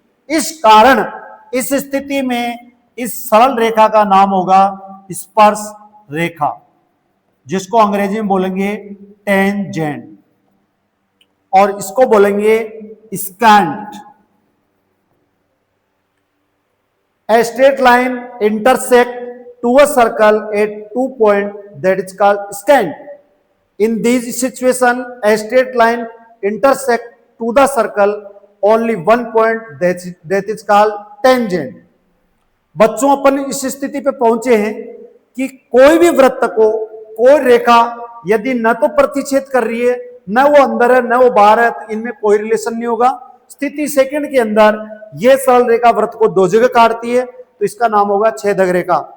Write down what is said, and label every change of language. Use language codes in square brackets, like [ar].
[hi] इस कारण इस स्थिति में इस सरल रेखा का नाम होगा स्पर्श रेखा, जिसको अंग्रेजी में बोलेंगे टेंजेंट, और इसको बोलेंगे scent. [en] A straight line intersect to a circle at 2 points, that is called scant. In this situation, a straight line intersect to the circle only 1 point, that is called tangent. [hi] बच्चों, अपन इस स्थिति पे पहुंचे हैं कि कोई भी वृत्त को कोई रेखा यदि न तो प्रतिच्छेद कर रही है, न वो अंदर है न वो बाहर है, तो इनमें कोई रिलेशन नहीं होगा। स्थिति सेकंड के अंदर यह सरल रेखा वृत्त को 2 जगह काटती है तो इसका नाम होगा छेदक रेखा।